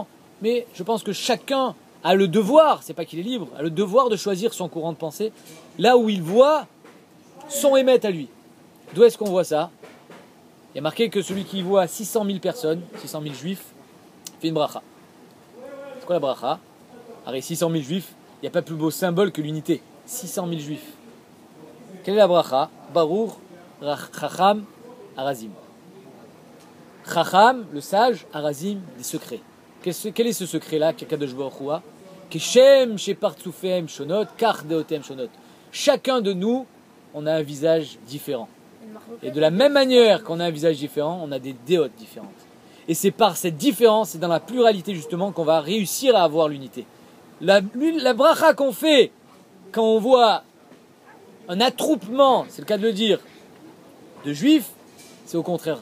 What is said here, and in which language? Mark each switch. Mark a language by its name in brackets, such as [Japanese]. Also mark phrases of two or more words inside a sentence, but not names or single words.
[French] Mais je pense que chacun a le devoir, c'est pas qu'il est libre, a le devoir de choisir son courant de pensée là où il voit son émet à lui. D'où est-ce qu'on voit ça? Il y a marqué que celui qui voit 600 000 personnes, 600 000 juifs, fait une bracha. C'est quoi la bracha? Alors 600 000 juifs, il n'y a pas plus beau symbole que l'unité. 600 000 juifs. Quelle est la bracha? [Hebrew] ברוך חכם הרזים. [French] Chacham, le sage, Arazim, des secrets. Quel est ce secret-là qu' [Hebrew] הקדוש ברוך הוא [French] a? [Hebrew] כשם שפרצופיהם שונות, כך דעותיהם שונות. [French] Chacun de nous, on a un visage différent. Et de la même manière qu'on a un visage différent, on a des déotes différentes. Et c'est par cette différence, c'est dans la pluralité justement qu'on va réussir à avoir l'unité. La bracha qu'on fait quand on voit un attroupement, c'est le cas de le dire, de juifs, c'est au contraire.